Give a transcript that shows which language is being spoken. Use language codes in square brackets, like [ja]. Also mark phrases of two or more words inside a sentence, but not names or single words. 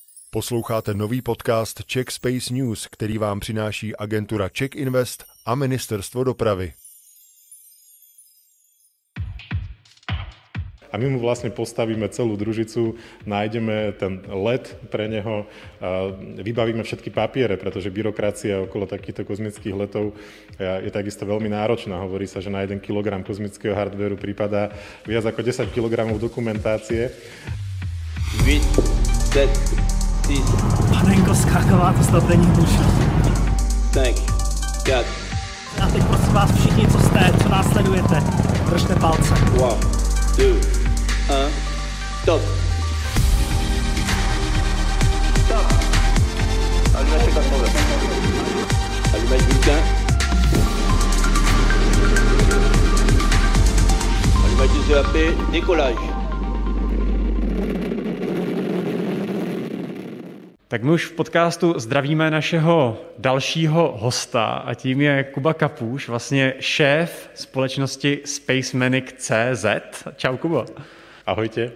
[cs] Posloucháte nový podcast Czech Space News, který vám přináší agentura Czech Invest a Ministerstvo dopravy. [sk] A my mu vlastne postavíme celú družicu, nájdeme ten let pre neho, vybavíme všetky papiere, pretože byrokracia okolo takýchto kozmických letov je takisto veľmi náročná. Hovorí sa, že na 1 kilogram kozmického hardvéru prípada viac ako 10 kilogramov dokumentácie. [cs] 8, 7, 6. Panenko skáková, to snad není možnost. 5, 4. A teď prosím vás všichni, co nás sledujete, držte palce. 3, 2, 1, stop. Stop. [fr] Allumage contrôleur. Allumage bulletin. Allumage du EAP, décollage. [cs] Tak my už v podcastu zdravíme našeho dalšího hosta a tím je Kuba Kapůš, vlastně šéf společnosti Spacemanic.cz. Čau, Kubo. [sk] Ahojte.